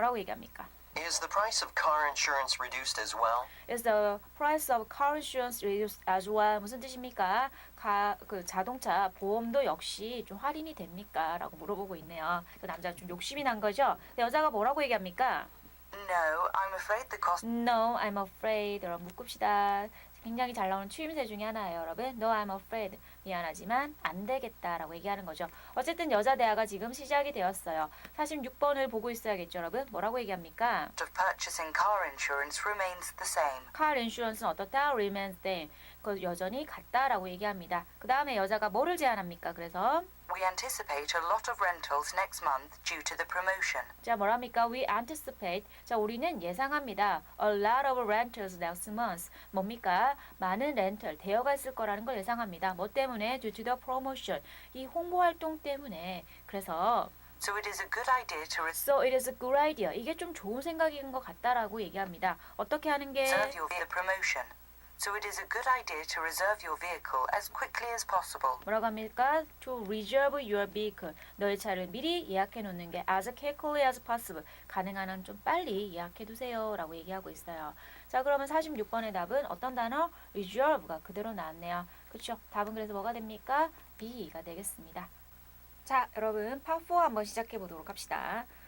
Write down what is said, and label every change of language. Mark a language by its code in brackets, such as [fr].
[ko] 뭐라고 얘기합니까? [en] Is the price of car insurance reduced as well? Is the price of car insurance reduced as well? [ko] 무슨 뜻입니까? 그 자동차 보험도 역시 좀 할인이 됩니까? 라고 물어보고 있네요. 그 남자가 좀 욕심이 난 거죠? 근데 여자가 뭐라고 얘기합니까? [en] No, I'm afraid the cost No, I'm afraid. [ko] 여러분 묶읍시다. 굉장히 잘 나오는 추임새 중에 하나예요, 여러분. [en] No, I'm afraid. [ko] 미안하지만 안 되겠다라고 얘기하는 거죠. 어쨌든 여자 대화가 지금 시작이 되었어요. 46번을 보고 있어야겠죠, 여러분. 뭐라고 얘기합니까? [en] of purchasing car insurance remains the same. [ko] car insurance는 어떻다? [en] remains same. [ko] 그 여전히 같다라고 얘기합니다. 그 다음에 여자가 뭐를 제안합니까? 그래서 [en] We anticipate a lot of rentals next month due to the promotion. [ko] 자, 뭐랍니까? [en] We anticipate. [ko] 자, 우리는 예상합니다. [en] A lot of rentals next month. [ko] 뭡니까? 많은 렌털, 대여가 있을 거라는 걸 예상합니다. 뭐 때문에? [en] Due to the promotion. [ko] 이 홍보 활동 때문에. 그래서 [en] So it is a good idea to So it is a good idea. [ko] 이게 좀 좋은 생각인 것 같다라고 얘기합니다. 어떻게 하는 게? [en] reserve your the promotion. So it is a good idea to reserve your vehicle as quickly as possible. [ko] 뭐라고 합니까? [en] To reserve your vehicle. [ko] 너의 차를 미리 예약해 놓는 게 [en] as quickly as possible. [ko] 가능한 한 좀 빨리 예약해 두세요. 라고 얘기하고 있어요. 자, 그러면 46번의 답은 어떤 단어? reserve가 그대로 나왔네요. 그렇죠? 답은 그래서 뭐가 됩니까? B가 되겠습니다. 자, 여러분 파4 한번 시작해 보도록 합시다.